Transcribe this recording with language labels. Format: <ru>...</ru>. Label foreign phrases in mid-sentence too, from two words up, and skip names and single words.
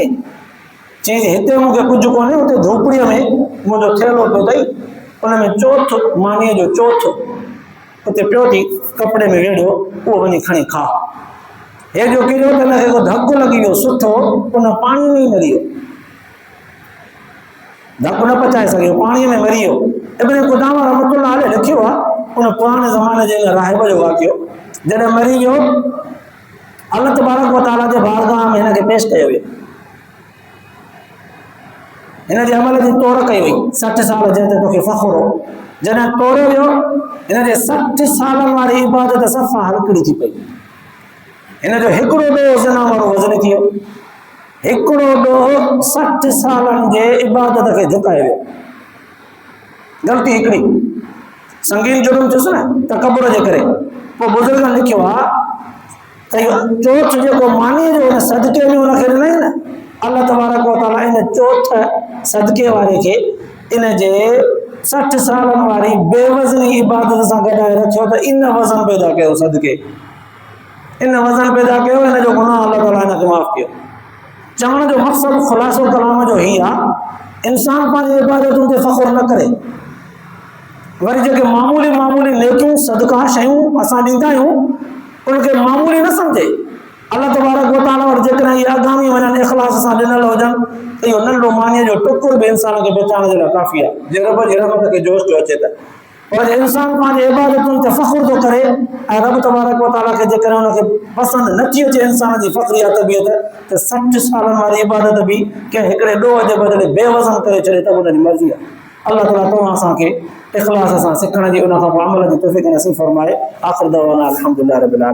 <sd>चई हिते मूंखे कुझु कोन्हे, हुते झोपड़ीअ में मुंहिंजो थेलो पियो अथई, उन में चोथ मानीअ जो चोथ उते पियो थी, कपिड़े में वेड़ियो, उहो वञी खणी खा। हेॾो किरियो त हिनखे को धकु लॻी वियो सुठो, उन पाणी में ई मरी वियो, धकु न पचाए सघियो, पाणीअ में मरी वियो। इब्न क़ुदामा</sd> <ar>رحمة الله عليه</ar> <sd>लिखियो आहे, उन पुराणे ज़माने जे राहिब जो वाक़ियो, जॾहिं मरी वियो</sd> <ar>الله تبارك وتعالى</ar> <sd>जे बारगाह में हिनखे पेश कयो वियो, हिन जे अमल जी तौर कई वई, 60 साल जंहिं ते तोखे फ़ख़्रु हो, जॾहिं तोड़ियो वियो हिन जे 60 सालनि वारी इबादत सफ़ा हलकड़ी थी पई, हिन जो हिकिड़ो ॾोहो ज़िना वारो वज़न थी वियो, हिकिड़ो ॾोहो 60 सालनि जे इबादत खे झुकाए वियो। ग़लती हिकिड़ी, संगीन जुर्म थियुसि न तकबुर जे करे। पोइ बुज़ुर्गनि लिखियो आहे त इहो चोथ जेको मानीअ जो हुन सदके में हुनखे ॾिनई न,</sd> <ar>الله تبارك وتعالى</ar> <sd>इन चोथ सदके वारे खे इन जे 60 सालन वारी बेवज़नी इबादत सां गॾाए रखियो त इन वज़न पैदा कयो सदके, इन वज़न पैदा कयो, इन जो गुनाह अल्लाह ताला हिनखे माफ़ कयो। चवण जो मक़सदु ख़ुलासो कलाम जो ही आहे, इंसान पंहिंजी इबादतुनि ते फ़ख़ुरु न करे, वरी जेके मामूली मामूली नेकियूं सदका शयूं असां ॾींदा आहियूं उनखे मामूली न सम्झे।</sd> <ar>الله تبارك وتعالى</ar> <sd>वटि जेकॾहिं इहे आगामी वञनि इख़लास सां ॾिनल हुजनि त इहो नंढो मानीअ जो टुकुर बि इंसान खे बचाइण जे लाइ काफ़ी आहे, जे रब जी रहमत खे जोश जो अचे त। पर इंसान पंहिंजे इबादतुनि ते फ़ख़ुरु थो करे ऐं रब</sd> <ar>تبارك وتعالى</ar> <sd>खे जेकॾहिं उनखे पसंदि नथी अचे इंसान जी फ़ख़्रिया तबियत त 60 सालनि वारी इबादत बि कंहिं हिकिड़े ॾोह जे बदिले बेवज़न करे छॾे त उनजी मर्ज़ी आहे। अल्लाह ताला तव्हां असांखे इख़लास सां सिखण जी, उन खां पोइ अमल जी तौफ़ीक़ नसीब फ़रमाए।</sd> <ar>آخر دعوانا الحمد لله رب العالمين.</ar>